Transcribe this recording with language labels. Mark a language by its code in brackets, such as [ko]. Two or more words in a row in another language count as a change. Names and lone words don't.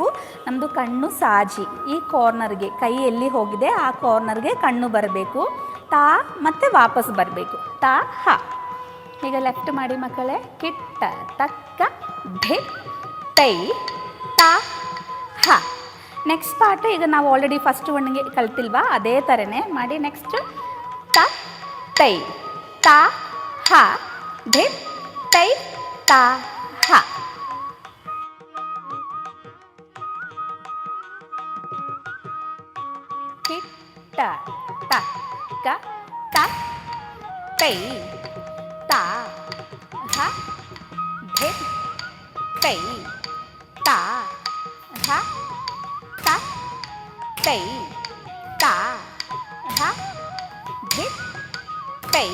[kn] ನಮ್ಮದು ಕಣ್ಣು ಸಾಜಿ ಈ ಕಾರ್ನರ್ಗೆ, ಕೈ ಎಲ್ಲಿ ಹೋಗಿದೆ ಆ ಕಾರ್ನರ್ಗೆ ಕಣ್ಣು ಬರಬೇಕು. ಮತ್ತು ವಾಪಸ್ ಬರಬೇಕು. ಹ. ಈಗ ಲೆಫ್ಟ್ ಮಾಡಿ ಮಕ್ಕಳೇ. ಕಿಟ್ಟ ತಕ್ಕ ಧಿತ್ತೈ ತಾ ಹ. [en] Next part [kn] ಈಗ ನಾವು ಆಲ್ರೆಡಿ [en] first one [kn] ಕಲ್ತಿಲ್ವಾ, ಅದೇ ಥರನೇ ಮಾಡಿ. ನೆಕ್ಸ್ಟ್ ತೈ ತಾ ಹ ಧಿತ್ತೈ ತಾ ಹ. ಕಿಟ್ಟ ತಕ್ಕ ತತ್ತೈ ತಾ ಹ ಧಿತ್ತೈ ತಾ ಹ ತತ್ತೈ ತಾ ಹ ಧಿತ್ತೈ